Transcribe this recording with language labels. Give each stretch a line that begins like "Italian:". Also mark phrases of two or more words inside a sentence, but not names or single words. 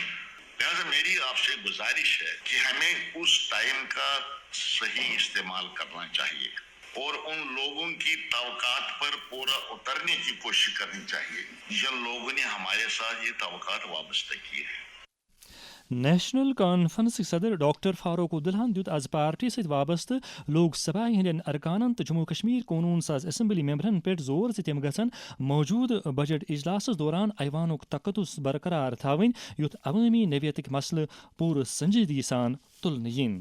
Urdu: لہٰذا میری آپ سے گزارش ہے کہ ہمیں اس ٹائم کا صحیح استعمال کرنا چاہیے اور ان لوگوں کی توقعات پر پورا اترنے کی کوشش کرنی چاہیے جن لوگوں نے ہمارے ساتھ یہ توقعات وابستہ کیے ہیں.
Kashmiri: نیشنل کانفرنس صدر ڈاکٹر فاروق عبداللہن دیت آز پارٹی ست وابستہ لوک سبھا ہندین ارکانن تو جموں کشمیر قونون ساز اسمبلی ممبرن پہ زور ز تم گھن موجود بجٹ اجلاس دوران ایوانک تقدس برقرار تھوین یُتھ عوٲمی نوعیتک مسلہ پور سنجیدگی سان تلنہٕ ین.